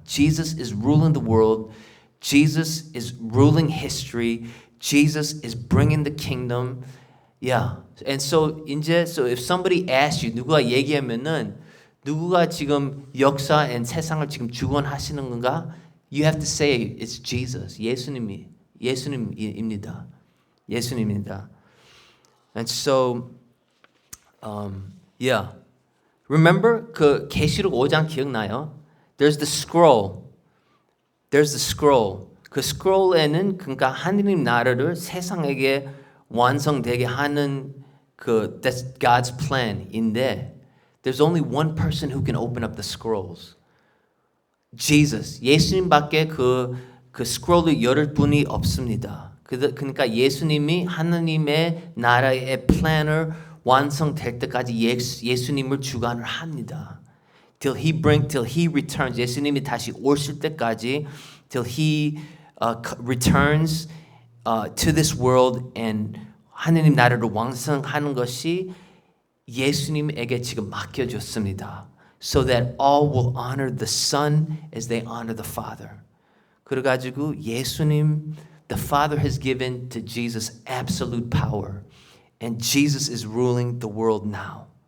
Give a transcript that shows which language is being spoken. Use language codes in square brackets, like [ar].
[en] Jesus is ruling the world. Jesus is ruling history. Jesus is bringing the kingdom. Yeah. And so if somebody asks you [ko] 누가 얘기하면은 누구가 지금 역사 and 세상을 지금 주관하시는 건가? [en] You have to say it's Jesus. [ko] 예수님입니다. 예수님입니다. [en] And so yeah. Remember [ko] 그 계시록 5장 기억나요? [en] There's the scroll. There's the scroll. [ko] 그 scroll에는 그러니까 하느님 나라를 세상에게 완성되게 하는 [en] that's God's plan인데 there's only one person who can open up the scrolls. Jesus. [ko] 예수님밖에 그 scroll을 열을 분이 없습니다. 그러니까 예수님이 하나님의 나라의 플랜을 완성될 때까지 예수님을 주관을 합니다. [en] Till he returns. [ko] 예수님이 다시 오실 때까지 [en] till he returns to this world and [ko] 하나님 나라를 완성하는 것이 예수님에게 지금 맡겨졌습니다. [en] So that all will honor the Son as they honor the Father. [ko] 그래가지고 [en] 예수님, the Father has given to Jesus absolute power. And Jesus is ruling the world now.